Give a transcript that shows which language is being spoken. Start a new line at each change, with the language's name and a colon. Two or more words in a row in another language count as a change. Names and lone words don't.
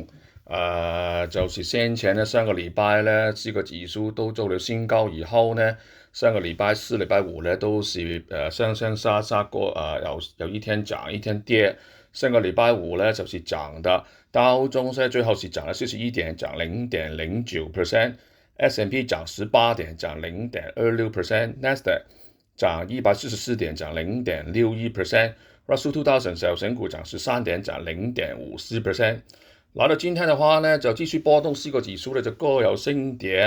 Chinese: 就是先前呢，上个礼拜呢，四个指数都做了新高以后呢，上个礼拜四、礼拜五呢都是上上下下过，有一天涨一天跌。上个礼拜五呢就是涨的，道琼斯最後是漲了41點，漲 0.09%。S&P 漲18點，漲0.26%，NASDAQ 漲144點，漲0.61%，Russell 2000小型股漲13點，漲0.54%。來到今天的話呢，就繼續波動，四個指數呢就各有升跌。